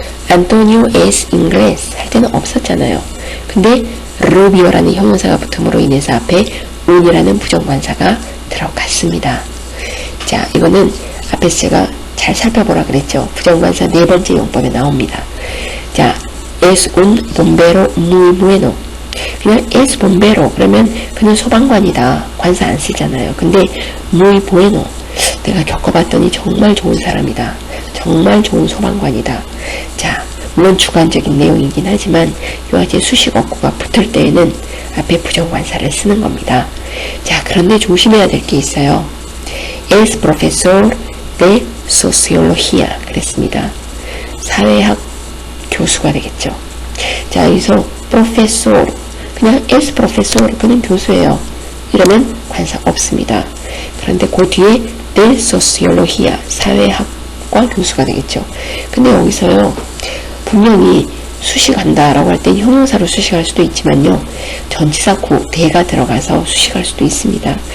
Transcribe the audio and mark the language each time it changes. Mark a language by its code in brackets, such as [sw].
[es] Antonio es inglés [ko] 할 때는 없었잖아요. 근데 Rubio라는 형용사가 붙음으로 인해서 앞에 un이라는 부정관사가 들어갔습니다. 자, 이거는 앞에서 제가 잘 살펴보라 그랬죠. 부정관사 네 번째 용법에 나옵니다. [es] 자, es un bombero muy bueno. [ko] 그냥 [es] es bombero [ko] 그러면 그는 소방관이다. 관사 안 쓰잖아요. 근데 [es] muy bueno, [ko] 내가 겪어봤더니 정말 좋은 사람이다. 정말 좋은 소방관이다. 자, 물론 주관적인 내용이긴 하지만 이와 같이 수식 어구가 붙을 때에는 앞에 부정관사를 쓰는 겁니다. 자, 그런데 조심해야 될 게 있어요. [es] Es profesor de sociología 그랬습니다. [ko] 사회학 교수가 되겠죠. 자, 여기서 profesor, 그냥 [es] es profesor, [ko] 그는 교수예요. 이러면 관사 없습니다. 그런데 그 뒤에 [es] de sociología, [ko] 사회학과 교수가 되겠죠. 근데 여기서요, 분명히 수식한다 라고 할 때 형용사로 수식할 수도 있지만요, 전치사 구, 대가 들어가서 수식할 수도 있습니다.